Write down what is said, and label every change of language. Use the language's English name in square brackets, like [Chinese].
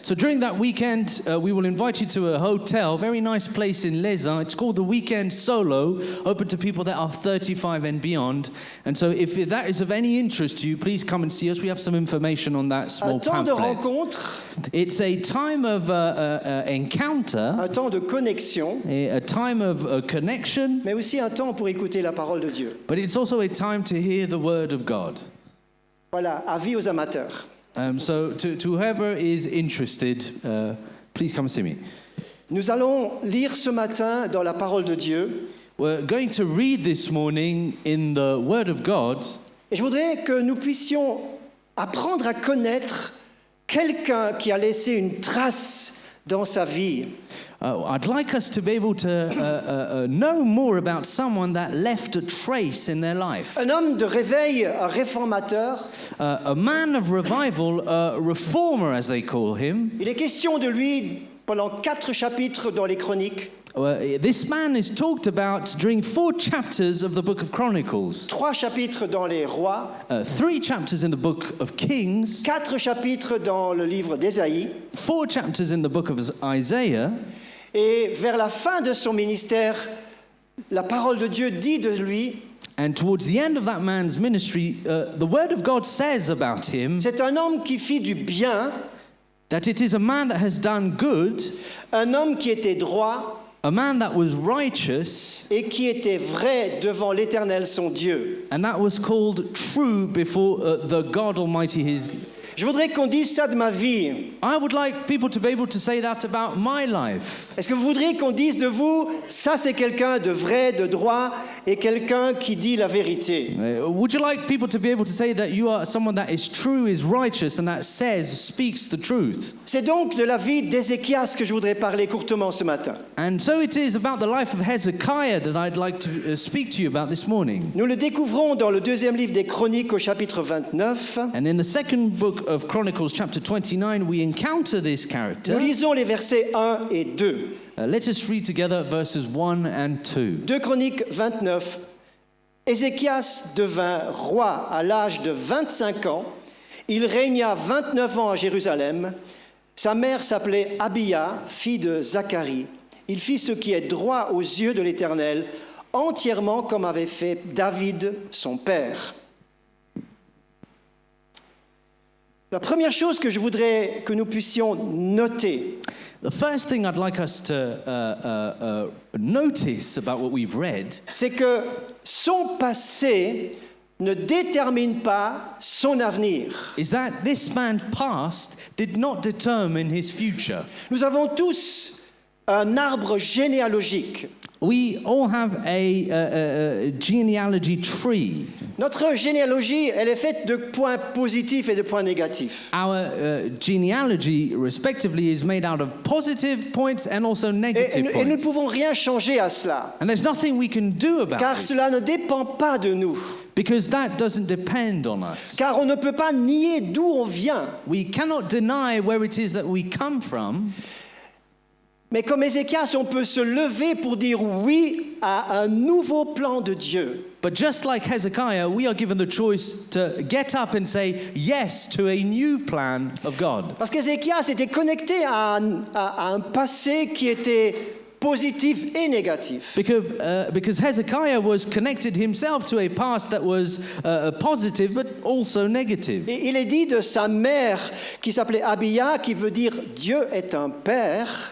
[English] So during that weekend, we will invite you to a hotel, very nice place in Lézin. It's called the Weekend Solo, open to people that are 35 and beyond. And so if that is of any interest to you, please come and see us. We have some information on that small [French] Un temps de [English] pamphlet. [French] rencontre, [English] It's a time of encounter, [French] un temps de connexion, [English] a time of connection, [French] mais aussi un temps pour écouter la parole de Dieu. [English] but it's also a time to hear the word of God. [French] Voilà, avis aux amateurs. [English] So to whoever is interested, please come see me. [French] Nous allons lire ce matin dans la parole de Dieu. [English] We're going to read this morning in the Word of God, [French] Et je voudrais que nous puissions apprendre à connaître quelqu'un qui a laissé une trace dans sa vie. [English] I'd like us to be able to know more about someone that left a trace in their life. [French] Un homme de réveil, un réformateur. [English] A man of revival, a reformer as they call him. [French] Il est question de lui pendant 4 chapitres dans les Chroniques. [English] This man is talked about during 4 chapters of the book of Chronicles. [French] 3 chapitres dans les Rois. [English] 3 chapters in the book of Kings. [French] 4 chapitres dans le livre d'Ésaïe. [English] 4 chapters in the book of Isaiah. [French] Et vers la fin de son ministère, la parole de Dieu dit de lui, [English] And towards the end of that man's ministry, the word of God says about him [French] c'est un homme qui fit du bien, [English] that it is a man that has done good, [French] un homme qui était droit [English] a man that was righteous, [French] et qui était vrai devant l'Éternel son Dieu. [English] and that was called true before the God Almighty his. [French] Je voudrais qu'on dise ça de ma vie. [English] I would like people to be able to say that about my life. [French] Est-ce que vous voudriez qu'on dise de vous, ça c'est quelqu'un de vrai, de droit et quelqu'un qui dit la vérité? [English] Would you like people to be able to say that you are someone that is true, is righteous, and that speaks the truth? [French] C'est donc de la vie d'Ézéchias que je voudrais parler courtement ce matin. [English] And so it is about the life of Hezekiah that I'd like to speak to you about this morning. [French] Nous le découvrons dans le 2e livre des Chroniques au chapitre 29. [English] And in the second book of Chronicles, chapter 29, we encounter this character. [French] Nous lisons les versets 1 et 2. [English] Let us read together verses 1 and 2. [French] 2 Chroniques 29. Ézéchias devint roi à l'âge de 25 ans. Il régna 29 ans à Jérusalem. Sa mère s'appelait Abia, fille de Zacharie. Il fit ce qui est droit aux yeux de l'Éternel, entièrement comme avait fait David, son père. La première chose que je voudrais que nous puissions noter, [English] The first thing I'd like us to notice about what we've read [French] c'est que son passé ne détermine pas son avenir. [English] is that this man's past did not determine his future. [French] Nous avons tous un arbre généalogique. [English] We all have a genealogy tree. [French] Notre généalogie, elle est faite de points positifs et de points négatifs. [English] Our genealogy, respectively, is made out of positive points and also negative [French] Et nous ne [English] points. [French] pouvons rien changer à cela, [English] And there's nothing we can do about [French] car [English] this, [French] cela ne dépend pas de nous. [English] because that doesn't depend on us. [French] Car on ne peut pas nier d'où on vient. [English] We cannot deny where it is that we come from. [French] Mais comme Ézéchias, on peut se lever pour dire oui à un nouveau plan de Dieu. [English] But just like Hezekiah, we are given the choice to get up and say yes to a new plan of God. [French] Parce qu'Ézéchias était connecté à un passé qui était positif et négatif. [English] Because Hezekiah was connected himself to a past that was positive but also negative. [French] Et il est dit de sa mère qui s'appelait Abia, qui veut dire Dieu est un père.